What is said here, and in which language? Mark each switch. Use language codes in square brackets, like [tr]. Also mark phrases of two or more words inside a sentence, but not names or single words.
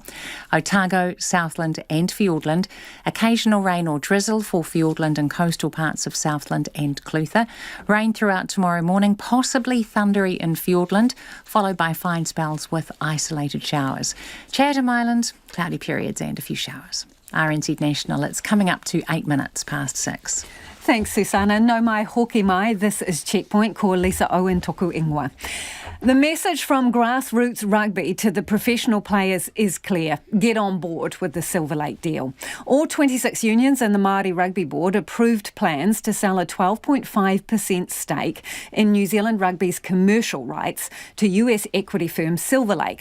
[en] Otago, Southland and Fiordland, occasional rain or drizzle for Fiordland and coastal parts of Southland and Clutha. Rain throughout tomorrow morning, possibly thundery in Fiordland, followed by fine spells with isolated showers. Chatham Islands, cloudy periods and a few showers. RNZ National, it's coming up to 8 minutes past 6. [mi] Thanks, Susanna. No mai hoki mai. [en] This is Checkpoint. [mi] Ko Lisa Owen toku ingoa. [en] The message from grassroots rugby to the professional players is clear. Get on board with the Silver Lake deal. All 26 unions and the Māori Rugby Board approved plans to sell a 12.5% stake in New Zealand Rugby's commercial rights to US equity firm Silver Lake.